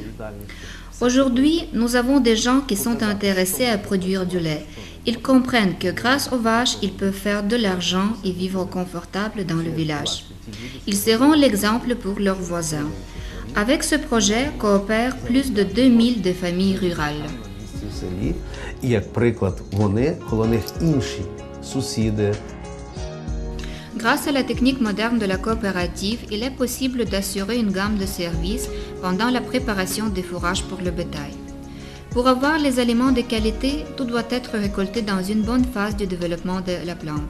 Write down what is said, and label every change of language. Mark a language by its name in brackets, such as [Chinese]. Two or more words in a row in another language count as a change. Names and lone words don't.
[French] Aujourd'hui, nous avons des gens qui sont intéressés à produire du lait. Ils comprennent que grâce aux vaches, ils peuvent faire de l'argent et vivre confortable dans le village. Ils seront l'exemple pour leurs voisins. Avec ce projet coopèrent plus de 2000 de familles rurales. [Ukrainian] В селі. І як приклад, вони, коло них інші сусіди. [French] Grâce à la technique moderne de la coopérative, il est possible d'assurer une gamme de services pendant la préparation des fourrages pour le bétail. Pour avoir les aliments de qualité, tout doit être récolté dans une bonne phase du développement de la plante.